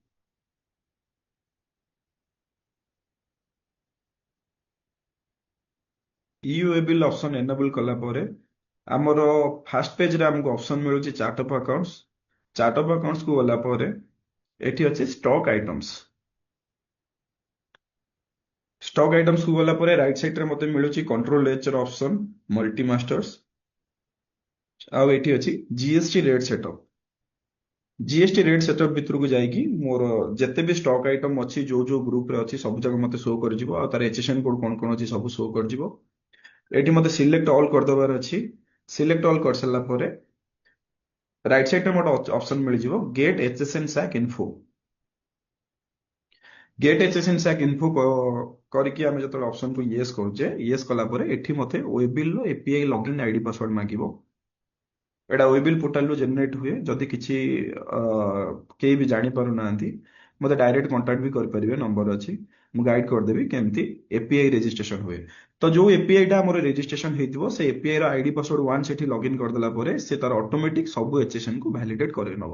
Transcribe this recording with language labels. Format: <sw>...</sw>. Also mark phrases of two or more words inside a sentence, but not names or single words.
<en>e-way bill option enable</en> <or>କଲା ପରେ ଆମର</or> <en>first page</en> <or>ରେ ଆମକୁ ଅପସନ ମିଳୁଛି</or> <en>chart of accounts. chart of accounts</en> <or>କୁ ଗଲା ପରେ ଏଠି ଅଛି</or> <en>stock items. stock items</en> <or>କୁ ଗଲା ପରେ</or> <en>right side</en> <or>ରେ ମତେ ମିଳୁଛି</or> <en>Control H</en> <or>ର</or> <en>option multi masters</en> <or>ଆଉ ଏଠି ଅଛି</or> <en>GST rate setup. GST rate setup</en> <or>भितरକୁ ଯାଇକି ମୋର ଯେତେ ବି</or> <en>stock item</en> <or>ଅଛି ଯୋଉ ଯୋଉ ଗ୍ରୁପ ରେ ଅଛି ସବୁ ଯାକ ମତେ ଶୋ କରିଯିବ ଆଉ ତାର</or> <en>HSN code</en> <or>କଣ କଣ ଅଛି ସବୁ ଶୋ କରିଯିବ। ଏଠି ମତେ</or> <en>select all</en> <or>କରିଦେବାର ଅଛି।</or> <en>select all</en> <or>କରିସାରିଲା ପରେ</or> <en>right side</en> <or>ରେ ଗୋଟେ ଅପସନ ମିଳିଯିବ</or> <en>get HSN SAC info. get HSN SAC info</en> <or>କରିକି ଆମେ ଯେତେବେଳେ ଅପସନ କୁ ୟେସ୍ କରୁଛେ ୟେସ୍ କଲା ପରେ ଏଠି ମତେ ୱେବିଲ୍ ର</or> <en>API login ID password</en> <or>ମାଗିବ। एटा</or> <en>waybill portal</en> <or>ରୁ ଜେନେରେଟ ହୁଏ ଯଦି କିଛି କେହି ବି ଜାଣି ପାରୁନାହାନ୍ତି ମତେ</or> <en>direct contact</en> <or>ବି କରିପାରିବେ ନମ୍ବର ଅଛି ମୁଁ ଗାଇड କରିଦେବି କେମିତି</or> <en>API registration</en> <or>ହୁଏ। ତ ଯୋଉ ଏପିଆଇ ଟା ଆମର ରେଜିଷ୍ଟ୍ରେସନ ହେଇଥିବ ସେ ଏପିଆଇ ର</or> <en>ID password one</en> <or>ସେଠି ଲଗ୍ଇନ୍ କରିଦେଲା ପରେ ସେ ତାର ଅଟୋମେଟିକ ସବୁ ଏଚଏସଏନ କୁ ଭ୍ୟାଲିଡେଟ କରେଇ ନବ।</or>